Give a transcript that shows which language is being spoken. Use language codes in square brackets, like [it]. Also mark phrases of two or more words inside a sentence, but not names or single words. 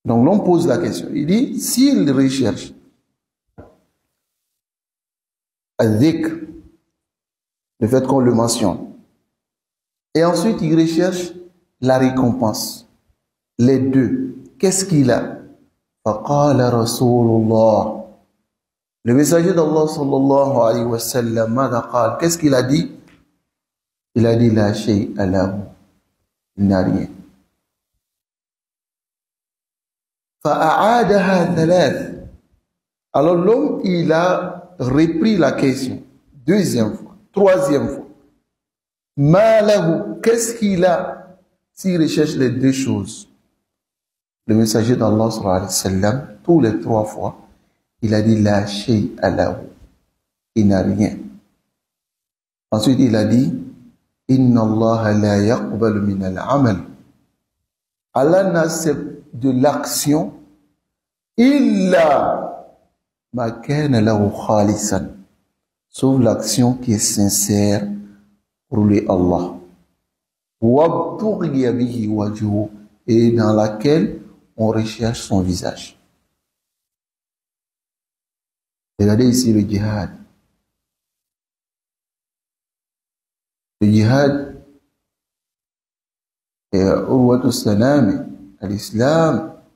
[fr] Donc l'on pose la question. Il dit, s'il recherche al-dhikr, le fait qu'on le mentionne, et ensuite il recherche la récompense, les deux, qu'est-ce qu'il a? [ar] فقال رسول الله, [fr] le messager d'Allah [ar] صلى الله عليه وسلم, ماذا قال? [fr] Qu'est-ce qu'il a dit? Il a dit [ar] لا شيء له, [fr] il n'a rien. [ar] فأعادها ثلاث. [fr] Alors l'homme, il a repris la question, deuxième fois, troisième fois. [ar] ما له, [fr] qu'est-ce qu'il a s'il recherche les deux choses? Le messager d'Allah [ar] صلى الله عليه وسلم, [fr] tous les trois fois, il a dit [ar] لا شيء له, [fr] il n'a rien. Ensuite il a dit [ar] إن الله لا يقبل من العمل, [fr] Allah n'accepte de l'action [ar] إلا ما كان له خالصا, [fr] sauf l'action qui est sincère pour lui Allah, [ar] وابتغي به وجهه, [fr] et dans laquelle on recherche son visage. Regardez ici le djihad. Le djihad est [ar] عروة سنام [fr] à l'islam.